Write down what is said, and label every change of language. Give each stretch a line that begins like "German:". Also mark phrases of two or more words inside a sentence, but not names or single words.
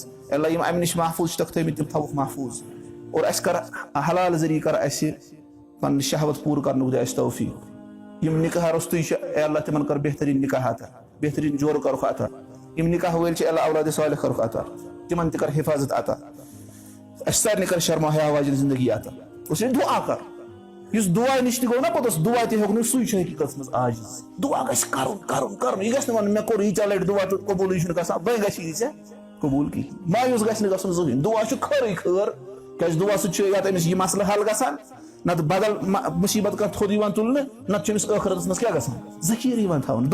Kashmiri: اللہ یِم اَمہِ نِش محفوٗظ چھِکھ تھٲومٕتۍ تِم تھاوُکھ محفوٗظ اور اَسہِ کر حلال ذٔریعہٕ کر اَسہِ پنٕنۍ شہوت پوٗرٕ کرنُک دِ اَسہِ توفیٖق. یِم نِکاح روٚستُے چھِ اے اللہ تِمن کر بہتریٖن نِکاح عطا بہتریٖن جورٕ کرُکھ عطا. یِم نِکاح وٲلۍ چھِ اللہ اولادِ صالح کرُکھ عطا تِمن تہِ کر حِفاظت عطا. اَسہِ سارنٕے کر شرما حیا واجٮ۪ن زندگی عطا.
Urdu: اس لیے
Kashmiri: دُعا کر یُس دُعا نِش تہِ گوٚو نا پوٚتُس دُعا تہِ ہیوٚک نہٕ سُے چھُ حقیٖقتس منٛز عاجز. دُعا گژھِ کرُن یہِ گژھِ نہٕ وَنُن مےٚ کوٚر ییٖژاہ لٹہِ دُعا تہٕ قبوٗلٕے چھُنہٕ گژھان وۄنۍ گژھی نہٕ ژےٚ قبوٗل کِہینۍ. مایوٗس گژھِ نہٕ گژھُن زٕہٕنۍ. دُعا چھُ خٲرٕے خٲر کیازِ دُعا سۭتۍ چھُ یا تہٕ أمِس یہِ مسلہٕ حل گژھان نتہٕ بدل مُصیبت کانٛہہ تھوٚد یِوان تُلنہٕ نتہٕ چھُ أمِس ٲخرتس منٛز کیٛاہ گژھان ذخیٖرٕ یِوان تھاونہٕ.